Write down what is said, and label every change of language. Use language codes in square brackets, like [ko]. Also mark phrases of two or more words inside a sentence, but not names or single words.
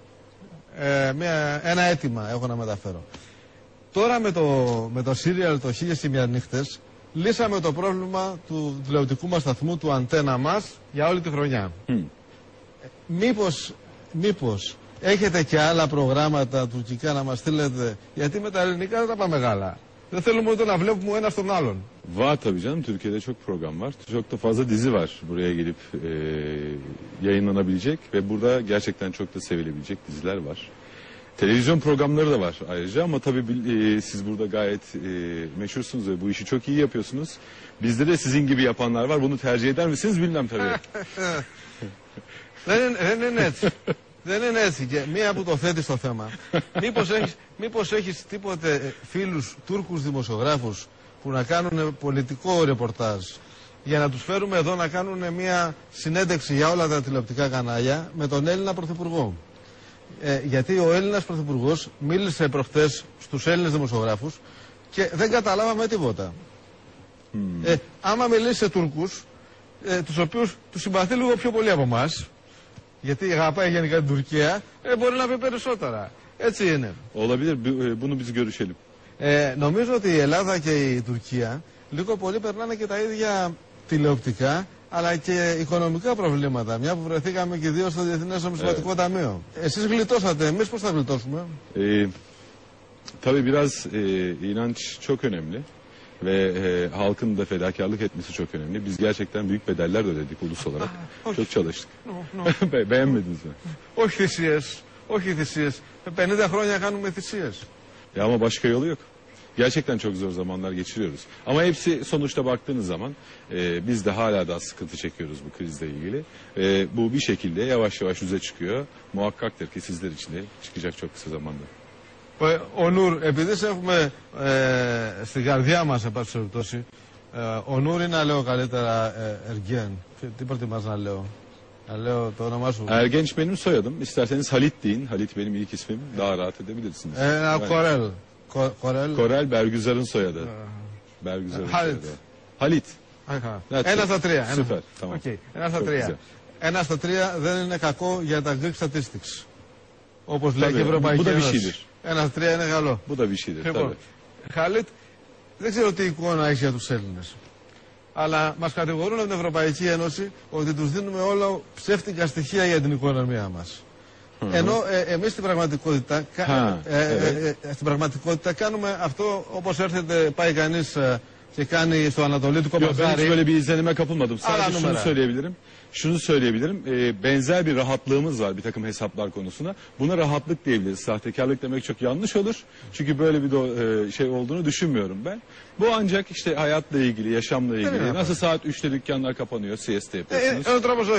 [el] Ένα αίτημα έχω να μεταφέρω. Τώρα με το serial το 1001 νύχτες λύσαμε το πρόβλημα του τηλεοπτικού μας σταθμού, του αντένα μας, για όλη τη χρονιά. Μήπως έχετε και άλλα προγράμματα τουρκικά να μας stillete, γιατί με τα ελληνικά δεν τα πάμε μεγάλα. Δεν θέλουμε ούτε να βλέπουμε ο ένας τον άλλον. [tr] Var tabii canım, Türkiye'de çok program var. Çok da fazla dizi var buraya gelip yayınlanabilecek ve burada gerçekten çok da sevilebilecek diziler var. Televizyon programları da var ayrıca ama tabii siz burada gayet meşhursunuz ve bu işi çok iyi yapıyorsunuz. Bizde de sizin gibi yapanlar var. Bunu tercih eder misiniz bilmem tabii. [el] Δεν είναι έτσι. Δεν είναι έτσι. Και μία που το θέτει στο θέμα. Μήπως έχεις τίποτε φίλους Τούρκους δημοσιογράφους που να κάνουν πολιτικό ρεπορτάζ για να τους φέρουμε εδώ να κάνουν μία συνέντευξη για όλα τα τηλεοπτικά κανάλια με τον Έλληνα Πρωθυπουργό. Γιατί ο Έλληνας Πρωθυπουργός μίλησε προχτές στους Έλληνες δημοσιογράφους και δεν καταλάβαμε τίποτα. Άμα μιλήσει σε Τούρκους, τους οποίους τους συμπαθεί λίγο πιο πολύ από εμάς, γιατί αγαπάει γενικά την Τουρκία, μπορεί να πει περισσότερα. Έτσι είναι. [tr] Olabilir, bunu biz görüşelim. [el] Νομίζω ότι η Ελλάδα και η Τουρκία λίγο πολύ περνάνε και τα ίδια τηλεοπτικά αλλά και οικονομικά προβλήματα. Μια που βρεθήκαμε και δύο στο Διεθνές Νομισματικό Ταμείο. Εσείς γλιτώσατε, εμείς πώς θα γλιτώσουμε? [tr] Tabii biraz inanç çok önemli ve halkın da fedakarlık etmesi çok önemli. Biz gerçekten büyük bedeller ödedik ulus olarak. Çok çalıştık. Beğenmediniz mi? [el] Όχι θυσίες, όχι θυσίες. 50 χρόνια κάνουμε θυσίες. [tr] Ya ama başka yolu yok. Gerçekten çok zor zamanlar geçiriyoruz. Ama hepsi sonuçta baktığınız zaman biz de hala daha sıkıntı çekiyoruz bu krizle ilgili. Bu bir şekilde yavaş yavaş düze çıkıyor. Muhakkaktır ki sizler için de çıkacak çok kısa zamanda. [el] Ο Νούρ, επειδή σε έχουμε στην καρδιά μας, εν πάση περιπτώσει, ο Νούρ είναι να λέω καλύτερα Ergen. Τι προτιμάς να λέω? Να λέω το όνομά σου. [tr] Ergenç benim soyadım. İsterseniz Halit deyin. Halit benim ilk ismim. Daha rahat edebilirsiniz. Korel. Korel Bergüzar'ın soyadı. Bergüzar'ın soyadı. Halit. [el] Ένα στα τρία. [tr] Süper. Tamam. [el] Ένα στα τρία. Ένα στα τρία δεν είναι κακό για τα [en] Greek Statistics. [el] Όπως λέει και η Ευρωπαϊκή Ένωση. Ένα στα τρία είναι καλό. [tr] Bu da bir şeydir. [el] Λοιπόν, Χαλίτ, δεν ξέρω τι εικόνα έχει για τους Έλληνες. Αλλά μας κατηγορούν από την Ευρωπαϊκή Ένωση ότι τους δίνουμε όλο ψεύτικα στοιχεία για την οικονομία μας. Ενώ εμείς στην πραγματικότητα κάνουμε αυτό όπως έρχεται, πάει κανείς και κάνει στο Ανατολίτικο Παζάρι. [tr] Ben hiç böyle bir izlenime kapılmadım. Sadece şunu söyleyebilirim. Benzer bir rahatlığımız var bir takım hesaplar konusunda. Buna rahatlık diyebiliriz. Sahtekarlık demek çok yanlış olur. Çünkü böyle bir şey olduğunu düşünmüyorum ben. Bu ancak işte hayatla ilgili, yaşamla ilgili. Nasıl saat 3'te dükkanlar kapanıyor, siesta yapıyorsunuz.